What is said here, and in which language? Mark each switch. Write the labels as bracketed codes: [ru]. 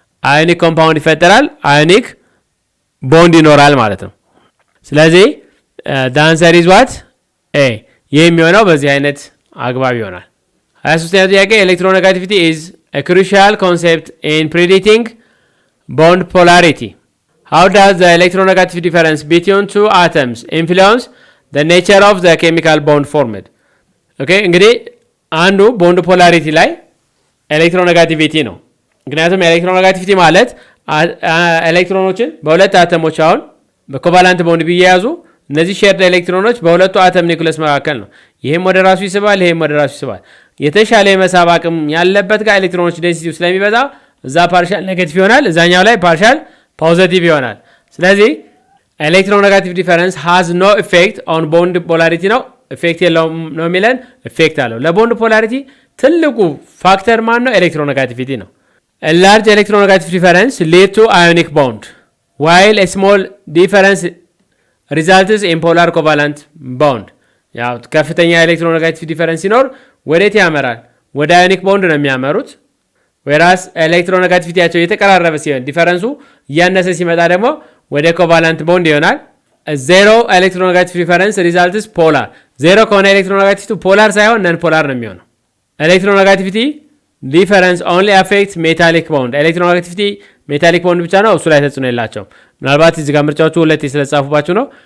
[am] አዮኒክ ኮምፓውንድ ይፈጠራል፣ አዮኒክ ቦንድ ይኖራል ማለት ነው። ስለዚህ ዳንሰር ኢዝ ዋት ኤ። ይህ የሚሆነው በዚህ አይነት አግባብ ይሆናል። 23ኛው ጥያቄ ኤሌክትሮኔጋቲቪቲ [en] ኢዝ a crucial concept in predicting bond polarity. How does the electronegative difference between two atoms influence the nature of the chemical bond formed? [am] እንግዲህ አንዱ ቦንድ ፖላሪቲ ላይ ኤሌክትሮኔጋቲቪቲ ነው። ምክንያቱም ኤሌክትሮኔጋቲቪቲ ማለት ኤሌክትሮኖችን በሁለት አተሞች አሁን በኮቫላንት ቦንድ ቢያያዙ እነዚህ ሼርድ ኤሌክትሮኖች በሁለቱ አተም ኒውክለስ መካከል ነው። ይሄም ወደ ራሱ ይስባል፣ ይሄም ወደ ራሱ ይስባል። የተሻለ የመሳብ አቅም ያለበት ጋር ኤሌክትሮኖች ዴንሲቲው ስለሚበዛ እዛ ፓርሻል ኔጌቲቭ ይሆናል፣ እዛኛው ላይ ፓርሻል ፖዚቲቭ ይሆናል። ስለዚህ [en] ኤሌክትሮኔጋቲቭ ዲፈረንስ ሃዝ ኖ ኢፌክት ኦን ቦንድ ፖላሪቲ [am] ነው። ኢፌክት የለውም ነው የሚለን፣ ኢፌክት አለው። ለቦንድ ፖላሪቲ ትልቁ ፋክተር ማን ነው? ኤሌክትሮኔጋቲቪቲ ነው። [en] A large electronegative difference lead to ionic bond, while a small difference results in polar covalent bond. [am] ያው ከፍተኛ ኤሌክትሮኔጋቲቭ ዲፈረንስ ሲኖር ወዴት ያመራል? ወደ አዮኒክ ቦንድ ነው የሚያመሩት። ወይራስ ኤሌክትሮኔጋቲቪቲያቸው የተቀራረበ ሲሆን ዲፈረንሱ እያነሰ ሲመጣ ደግሞ ወደ ኮቫላንት ቦንድ ይሆናል። [en] ዜሮ ኤሌክትሮኔጋቲቭ ዲፈረንስ ሪዛልትስ ፖላር። [am] ዜሮ ከሆነ ኤሌክትሮኔጋቲቪቲ ፖላር ሳይሆን ነን ፖላር ነው የሚሆነው። [en] ኤሌክትሮኔጋቲቪቲ ዲፈረንስ ኦንሊ አፌክት ሜታሊክ ቦንድ። [am] ኤሌክትሮኔጋቲቪቲ ሜታሊክ ቦንድ ብቻ ነው፣ እሱ ላይ ተጽዕኖ የላቸውም። ምናልባት እዚህ ጋር ምርጫዎቹ ሁለት ስለተጻፉባችሁ ነው።